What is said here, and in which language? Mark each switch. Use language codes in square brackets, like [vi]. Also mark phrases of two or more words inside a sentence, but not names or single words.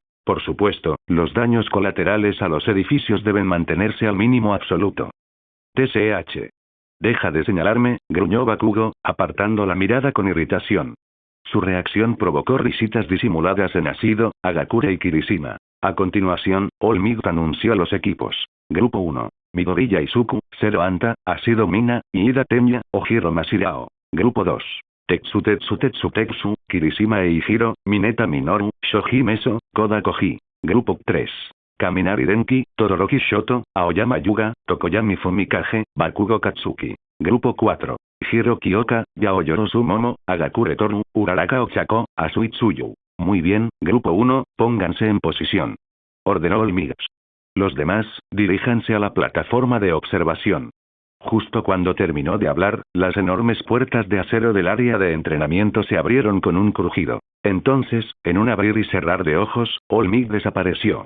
[es] Por supuesto, los daños colaterales a los edificios deben mantenerse al mínimo absoluto. TSH. Deja de señalarme, gruñó Bakugo, apartando la mirada con irritación. Su reacción provocó risitas disimuladas en Ashido, Hagakure y Kirishima. A continuación, Olmig anunció a los equipos. Grupo 1. Midoriya Izuku, Zero Anta, Ashido Mina, Iida Tenya, Ojiro Mashirao. Grupo 2. Tetsu, Kirishima e Hiro, Mineta Minoru, Shoji Meso, Koda Koji. Grupo 3. Kaminari Denki, Todoroki Shoto, Aoyama Yuga, Tokoyami Fumikage, Bakugo Katsuki. Grupo 4. Hiro Kyoka, Yaoyoro Sumomo, Hagakure Toru, Uraraka Ochako, Asui Tsuyu. Muy bien, Grupo 1, pónganse en posición. Ordenó Olmig. Los demás, diríjanse a la plataforma de observación. Justo cuando terminó de hablar, las enormes puertas de acero del área de entrenamiento se abrieron con un crujido. Entonces, en un abrir y cerrar de ojos, Olmig desapareció.